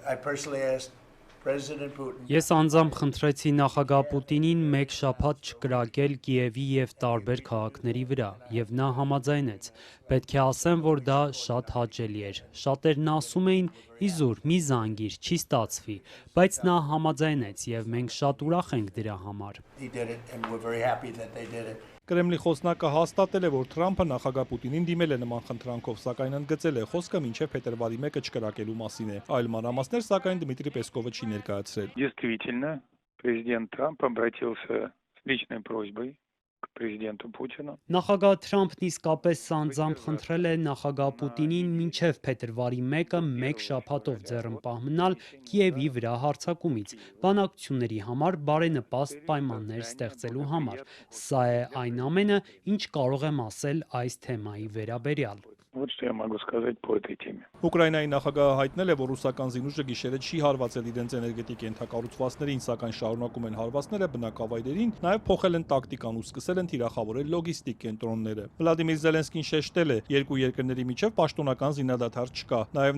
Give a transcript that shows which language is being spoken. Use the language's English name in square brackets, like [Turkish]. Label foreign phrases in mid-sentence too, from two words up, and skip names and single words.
[Armenian] Ես անձամբ խնդրեցի նախագահ Պուտինին մեկ շաբաթ չկրակել Կիևի եւ տարբեր քաղաքների վրա, եւ նա համաձայնեց։ Պետք է ասեմ, որ դա շատ հաճելի էր։ Շատերն ասում էին՝ իզուր, մի զանգիր, չի ստացվի, բայց նա համաձայնեց եւ մենք շատ ուրախ ենք դրա համար։ Կրեմլի խոսնակը հաստատել է, որ Թրամփը նախագահ Պուտինին դիմել է նման խնդրանքով, սակայն ընդգծել է խոսքը մինչև փետրվարի 1-ը չկրակելու մասին է։ Այլ մանրամասներ, սակայն Դմիտրի Պեսկովը չի ներկայացրել։ [Russian] Действительно, президент Трамп обратился с личной просьбой к президенту Путину. [Armenian] Նախագահ Թրամփն իսկապես անձամբ խնդրել է նախագահ Պուտինին մինչև փետրվարի 1-ը մեկ շաբաթով ձեռնպահ մնալ Կիևի վրա հարձակումից, բանակցությունների համար բարենպաստ պայմաններ ստեղծելու համար։ Սա է այն ամենը, ինչ կարող եմ ասել այս թեմայի վերաբերյալ։ [Russian] Вот что я могу сказать по этой теме. [Armenian] Ուկրաինայի նախագահը հայտնել է, որ ռուսական զինուժը գիշերը չի հարվածել իրենց էներգետիկ ենթակառուցվածքներին, սակայն շարունակում են հարվածները բնակավայրերին, նաև փոխել են տակտիկան ու սկսել են թիրախավորել լոգիստիկ կենտրոնները։ Վլադիմիր Զելենսկին շեշտել է, երկու երկրների միջև պաշտոնական զինադադար չկա։ Նաև